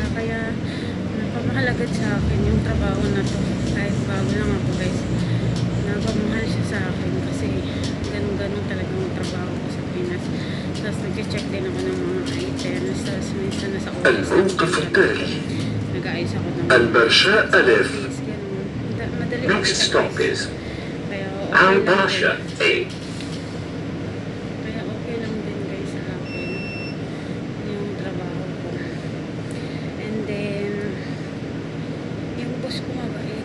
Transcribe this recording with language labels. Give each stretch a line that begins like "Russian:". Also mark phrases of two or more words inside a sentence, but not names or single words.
Filipino: Kaya, napamahalagad sa akin yung trabaho na to. Kahit bago lang ako guys. Napamahal siya sa akin kasi ganun talaga yung trabaho ko sa Pinas. Tapos nag-check din ako ng mga items. Tapos minsan nasa office nag-aayos ako ng
Arabic: البرشاء ألف.
Filipino: madali
English: Next stop is Al Basha A.
Filipino: Kaya okay lang din guys sa akin yung trabaho ko.
English: And then
Filipino: yung boss ko mabait.